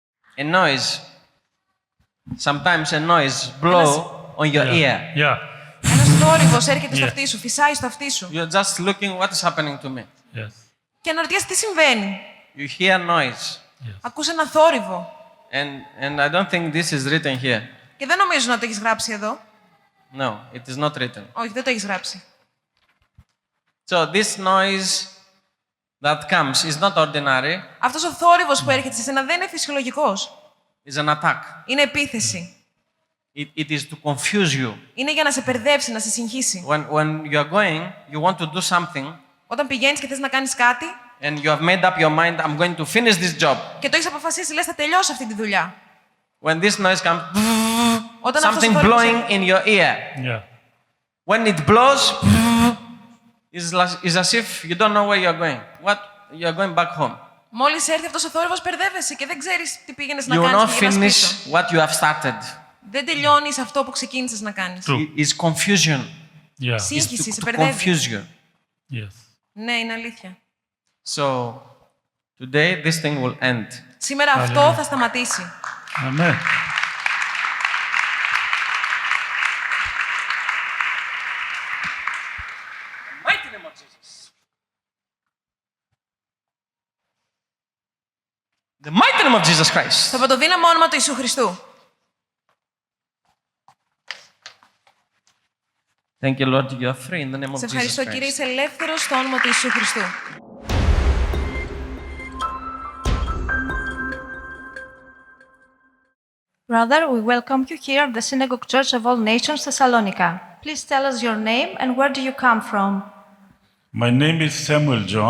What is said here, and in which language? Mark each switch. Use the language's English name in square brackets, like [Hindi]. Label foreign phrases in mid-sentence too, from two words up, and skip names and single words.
[English] A noise, sometimes a noise blow on your ear. Yeah. [Greek] Ένας θόρυβος έρχεται στο [English] Yeah. [Greek] αυτί σου, φυσάει στο αυτί σου. [English] You're just looking what is happening to me. Yes. [Greek] Και αναρωτιέσαι τι συμβαίνει. [English] You hear noise. [Greek] Ακούς ένα θόρυβο. [English] And I don't think this is written here. [Greek] Και δεν νομίζω να το έχεις γράψει εδώ. [English] No, it is not written. [Greek] Όχι, δεν το έχεις γράψει. [English] So this noise that comes is not ordinary, [Greek] Αυτός ο θόρυβος που έρχεται σε σένα δεν είναι φυσιολογικός. [English] it's an attack. [Greek] Είναι επίθεση. [English] It is to confuse you. [Greek] Είναι για να σε μπερδέψει, να σε συγχύσει. [English] When you are going, you want to do something, [Greek] Όταν πηγαίνεις και θες να κάνεις κάτι [English] and you have made up your mind, I'm going to finish this job. [Greek] και το έχεις αποφασίσει, λες θα τελειώσω αυτή τη δουλειά. [English] When this noise comes, [Greek] Όταν αυτός ο [English] something [Greek] θόρυβος [English] blowing in your ear. Yeah. When it blows, it's as if you don't know where you're going. You are going back home. [Greek] Μόλις έρθει αυτός ο θόρυβος, μπερδεύεσαι και δεν ξέρεις τι πήγαινες να [English] You will [Greek] κάνεις [English] not [Greek] και γυρνάς πίσω. [English] finish what you have started. [Greek] Δεν τελειώνεις αυτό που ξεκίνησες να κάνεις. [English] True. It's confusion. Yeah. [Greek] Σύγχυση, σε [English] To [Greek] μπερδεύει. [English] confuse you. Yes. [Greek] Ναι, είναι αλήθεια. [English] So today this thing will end. [Greek] Σήμερα αυτό θα σταματήσει. [English] Amen. Mighty name of Jesus. The mighty name of Jesus Christ. [Greek] Στο πρωτοδύναμο όνομα του Ιησού Χριστού. [English] Thank you, Lord. You are free in the name of [Greek] Σε [English] Jesus [Greek] ευχαριστώ, Κύριε, [English] Christ. [Greek] είσαι ελεύθερος στο όνομα του Ιησού Χριστού. [English] Brother, we welcome you here at the Synagogue Church of All Nations, Thessalonica. Please tell us your name and where do you come from? My name is Samuel John.